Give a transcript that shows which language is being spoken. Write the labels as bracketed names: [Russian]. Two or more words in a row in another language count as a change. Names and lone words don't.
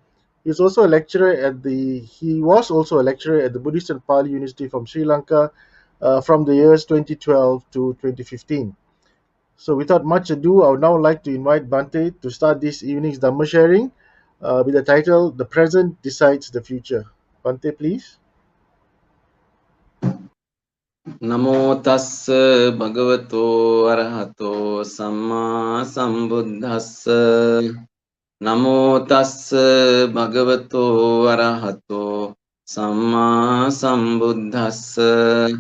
[English] He was also a lecturer at the Buddhist and Pali University from Sri Lanka from the years 2012 to 2015. So without much ado, I would now like to invite Bhante to start this evening's Dhamma sharing with the title The Present Decides the Future. Bhante, please. [Pali] Namo tassa bhagavato arahato samma sambuddhassa. Namo tassa bhagavato arahato samma sambuddhassa.